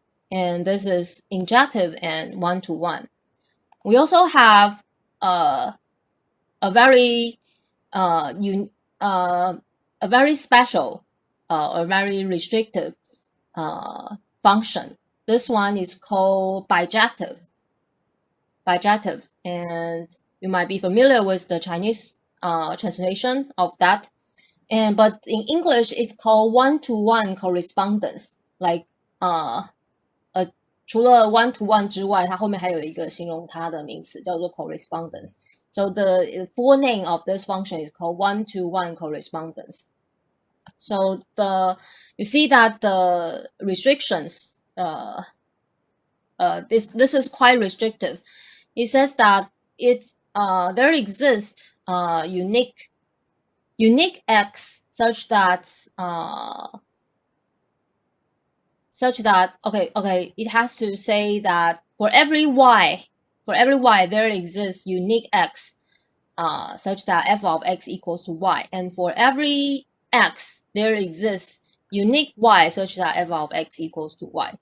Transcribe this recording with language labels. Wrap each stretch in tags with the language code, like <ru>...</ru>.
<en>And this is injective and one-to-one. We also have a very special or very restrictive function. This one is called bijective. And you might be familiar with the Chinese translation of that. But in English, it's called one-to-one correspondence.</en> <zh>Like 除了 one-to-one 之外，它后面还有一个形容它的名词叫做 correspondence.</zh> <en>So the full name of this function is called one-to-one correspondence. So you see that the restrictions, this is quite restrictive. It says that there exists unique x such that it has to say that for every y there exists unique x such that f of x equals to y, and for every x there exists unique y such that f of x equals to y.</en>